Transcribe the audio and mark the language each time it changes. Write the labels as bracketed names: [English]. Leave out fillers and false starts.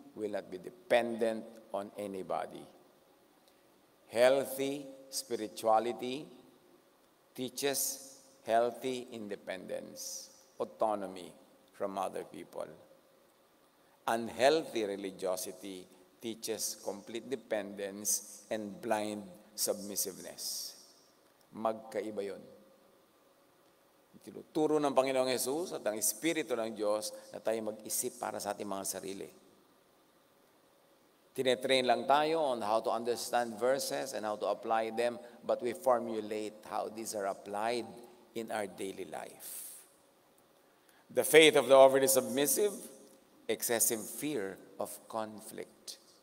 [English] will not be dependent on anybody. Healthy spirituality teaches healthy independence, autonomy from other people. Unhealthy religiosity teaches complete dependence and blind submissiveness. [Filipino] Magkaiba yun. Tinuturo ng Panginoong Hesus at ang Espiritu ng Diyos na tayo mag-isip para sa ating mga sarili. Tinetrain lang tayo [English] on how to understand verses and how to apply them, but we formulate how these are applied in our daily life. The faith of the overly submissive, excessive fear of conflict.